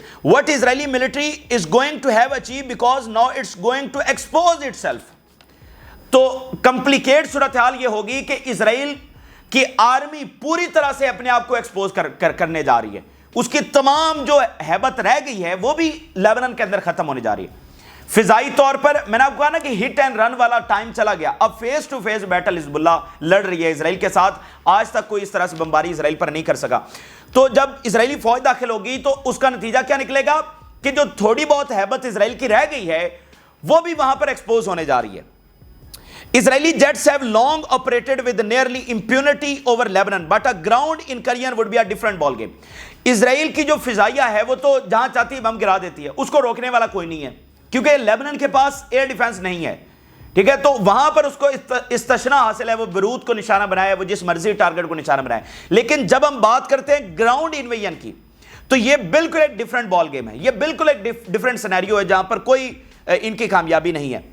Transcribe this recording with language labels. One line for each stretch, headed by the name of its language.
English: What Israeli military is going to have achieved because now it's going to expose itself.
Urdu: تو complicate صورتحال یہ ہوگی کہ اسرائیل کی آرمی پوری طرح سے اپنے آپ کو ایکسپوز کرنے جا رہی ہے. اس کی تمام جو ہیبت رہ گئی ہے وہ بھی لیبنان کے اندر ختم ہونے جا رہی ہے. فضائی طور پر میں نے آپ کو کہا نا کہ ہٹ اینڈ رن والا ٹائم چلا گیا. اب فیس ٹو فیس بیٹل حزب اللہ لڑ رہی ہے اسرائیل کے ساتھ. آج تک کوئی اس طرح سے بمباری اسرائیل پر نہیں کر سکا. تو جب اسرائیلی فوج داخل ہوگی تو اس کا نتیجہ کیا نکلے گا کہ جو تھوڑی بہت ہیبت اسرائیل کی رہ گئی ہے وہ بھی وہاں پر ایکسپوز ہونے جا رہی ہے.
English: Israeli jets have long operated with nearly impunity over Lebanon, but a ground incursion would be a different ball game.
Urdu: اسرائیل کی جو فضائیہ ہے وہ تو جہاں چاہتی ہے بم گرا دیتی ہے, اس کو روکنے والا کوئی نہیں ہے, کیونکہ لیبنان کے پاس ایئر ڈیفنس نہیں ہے. ٹھیک ہے, تو وہاں پر اس کو استثناء حاصل ہے, وہ بیروت کو نشانہ بنائے, وہ جس مرضی ٹارگٹ کو نشانہ بنائے. لیکن جب ہم بات کرتے ہیں گراؤنڈ انویژن کی تو یہ بالکل ایک ڈیفرنٹ بال گیم ہے, یہ بالکل ایک ڈیفرنٹ سینیریو ہے جہاں پر کوئی ان کی کامیابی نہیں ہے.